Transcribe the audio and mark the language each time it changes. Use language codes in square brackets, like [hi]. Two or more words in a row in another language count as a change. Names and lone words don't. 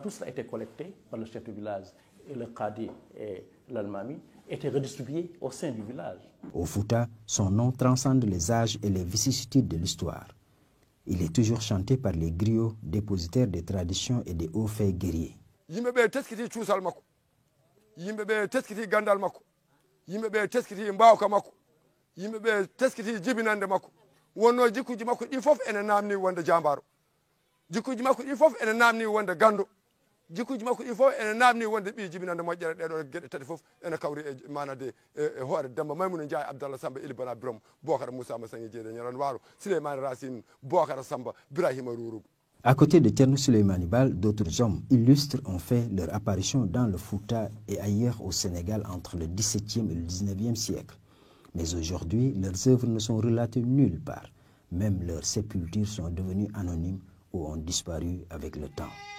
[fr] Tout cela a été collecté par le chef du village et le Qadi et l'Almami étaient redistribués au sein du village. Au Fouta, son nom transcende les âges et les vicissitudes de l'histoire. Il est toujours chanté par les griots, dépositaires des traditions et des hauts faits guerriers. [ff] Yimɓeɓe teskiti cuusal makko, yimɓeɓe teskiti gandal makko, yimɓeɓe teskiti mbawka makko, yimɓeɓe teskiti jibinande makko. Wonno jikkuji makko ɗi fof ene namni wonde jambaro, jikkuji makko ɗi fof ene namni wonde gando, jikkuji makko ɗi fof ene namni wonde ɓi jibinande moƴƴere. Ɗeɗo gueɗe tati fof ene kawri e manade e hoore Demba Maymouna Ndiaye, Abdallah Samba, Ili Bana Birom, Bocara Moussa Massangi Jeede Ñaran Waro, Souleymane Racine, Bocara Samba, Birahima Rourou. [fr] À côté de Thierno Souleymane Baal, d'autres hommes illustres ont fait leur apparition dans le Fouta et ailleurs au Sénégal entre le XVIIe et le XIXe siècle. Mais aujourd'hui, leurs œuvres ne sont relatées nulle part. Même leurs sépultures sont devenues anonymes ou ont disparu avec le temps.